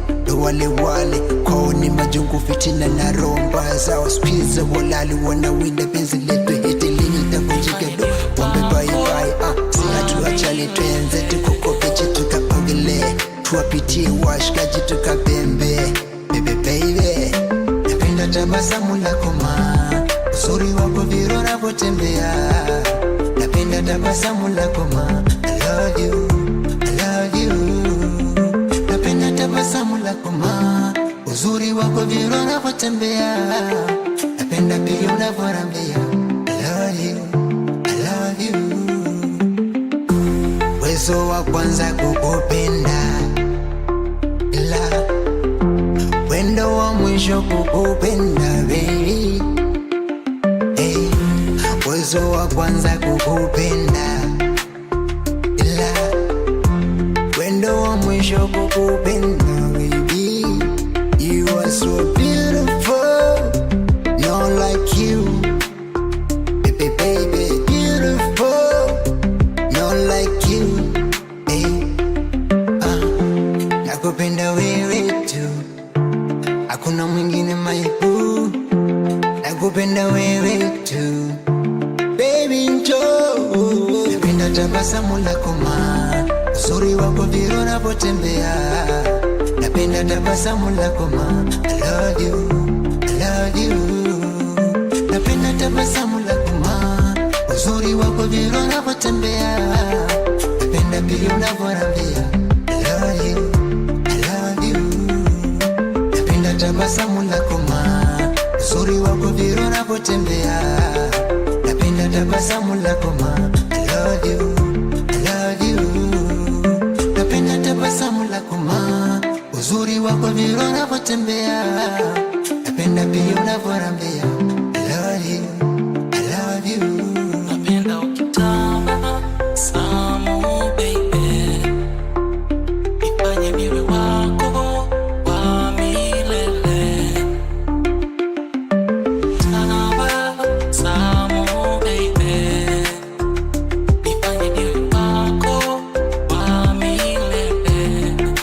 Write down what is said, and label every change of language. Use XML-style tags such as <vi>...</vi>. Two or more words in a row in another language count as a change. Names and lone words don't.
<sw>ndo wale wale, kwao ni majungu fitina na roho mbaya zao, spiza walali wanawinda penzi letu, eti lini litavunjika do, wambe</sw> <en>bye bye,</en> <sw>ah, si hatuachani, twenze tukukope chetu tukaogelee, tuwapitie washikaji tukapembe,</sw> <en>baby, baby,</en> <sw>napenda tabasamu lako ma, uzuri wako vile unavyotembea, napenda tabasamu lako ma,</sw> <en>I love you, I love you,</en> <sw>napenda tabasamu lako ma, uzuri wako vile unavyotembea, napenda pia unavyorambia,</sw> <en>I love you, I love you.</en> <sw>Uwezo wa kwanza kukupenda, ila wendo wa mwisho kukupenda, baby. Hey, uwezo wa kwanza kukupenda, ila wendo wa mwisho kukupenda, baby.</sw> <en>You are so beautiful, not like you. Baby, baby, beautiful, not like you.</en> <sw>Hey, ah, nakupenda wewe tu, hakuna mwingine,</sw> <en>my boo.</en> <sw>Nakupenda wewe tu, baby, njoo. Napenda tabasamu lako ma, uzuri wako vile unavyotembea. Napenda tabasamu lako ma,</sw> <en>I love you, I love you.</en> <sw>Napenda tabasamu lako ma, uzuri wako vile unavyotembea. Napenda pia unavyorambia,</sw> <en>I love you, I love you.</en> <sw>Napenda tabasamu lako ma, uzuri wako vile unavyotembea. Napenda tabasamu lako ma,</sw> <en>I love you, I love you.</en> <sw>Napenda tabasamu lako ma, uzuri wako vile unavyotembea. Napenda pia unavyorambia,</sw> <en>I love you, I love you.</en> <sw>Napenda ukitabasamu, baby, nifanye niwe wako wa milele. Tabasamu, baby, nifanye niwe wako wa milele.</sw>